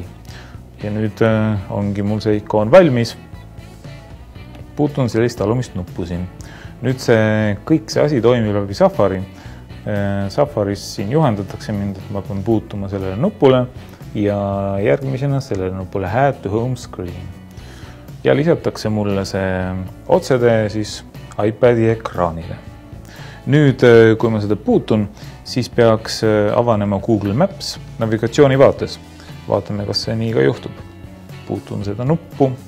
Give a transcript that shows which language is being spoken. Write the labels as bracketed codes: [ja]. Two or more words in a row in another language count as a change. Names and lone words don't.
[et] Ja nüüd ongi mul see ikoon valmis. Puutun sellist alumist nuppu siin. Nüüd kõik see asi toimib läbi Safari. Safaris siin juhendatakse mind, et ma pean puutuma sellele nupule ja järgmisena sellele nupule [en] Add to home screen. [et] Ja lisatakse mulle see otsetee siis iPadi ekraanile. Nüüd, kui ma seda puutun, siis peaks avanema Google Maps navigatsioonivaates. Vaatame, kas see nii ka juhtub.